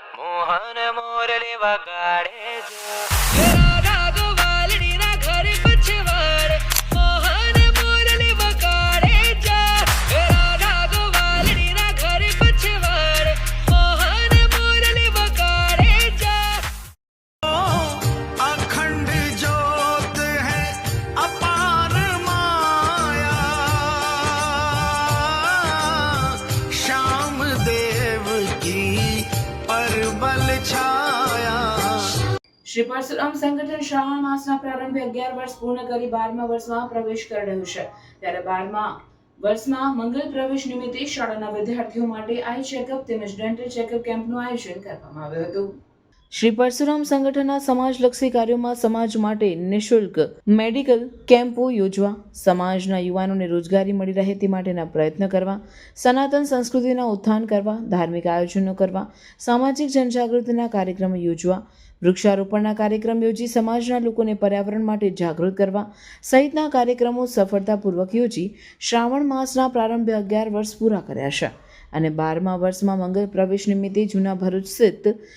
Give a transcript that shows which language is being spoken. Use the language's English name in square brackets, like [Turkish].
[Gujarati] મોહન મોરલી વગાડે છે રાધા ગોવાલડી ના ઘરે પછવાડ મોહન મોરલી વગાડે છે રાધા ગોવાલડી ના ઘરે પછવાડ મોહન મોરલી વગાડે છે [Hindi] अखंड ज्योत है अपार माया श्याम देव की परबल छाया। [Gujarati] શ્રી પરશુરામ સંગઠન શ્રાવણ માસના પ્રારંભે 11 વર્ષ પૂર્ણ કરી 12મા વર્ષમાં પ્રવેશ કરી રહ્યું છે ત્યારે 12મા વર્ષમાં મંગલ પ્રવેશ નિમિત્તે શાળાના વિદ્યાર્થીઓ માટે આઈ ચેકઅપ તેમજ ડેન્ટલ ચેકઅપ કેમ્પનું આયોજન કરવામાં આવ્યું હતું। શ્રી પરશુરામ સંગઠનના સમાજલક્ષી કાર્યોમાં સમાજ માટે નિઃશુલ્ક મેડિકલ કેમ્પો યોજવા, સમાજના યુવાનોને રોજગારી મળી રહે તે માટેના પ્રયત્ન કરવા, સનાતન સંસ્કૃતિના ઉત્થાન કરવા, ધાર્મિક આયોજનો કરવા, સામાજિક જનજાગૃતિના કાર્યક્રમો યોજવા, વૃક્ષારોપણના કાર્યક્રમ યોજી સમાજના લોકોને પર્યાવરણ માટે જાગૃત કરવા સહિતના કાર્યક્રમો સફળતાપૂર્વક યોજી શ્રાવણ માસના પ્રારંભે 11 વર્ષ પૂરા કર્યા છે અને 12મા વર્ષમાં મંગલ પ્રવેશ નિમિત્તે જૂના ભરૂચ સ્થિત